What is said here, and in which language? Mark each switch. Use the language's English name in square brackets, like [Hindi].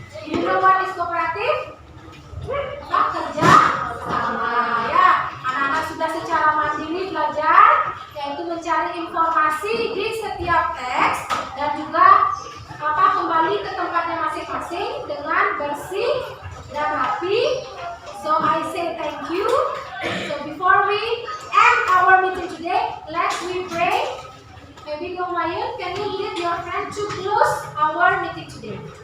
[English] You know what is kooperatif? [Indonesian] Kerja sama ya. Anak-anak sudah secara mandiri belajar, yaitu mencari informasi di setiap teks dan juga kembali ke tempatnya masing-masing dengan bersih dan rapi. [English] So I say thank you. So before we end our meeting today, let's we pray. Maybe Gomayun, can you lead your friend to close our meeting today?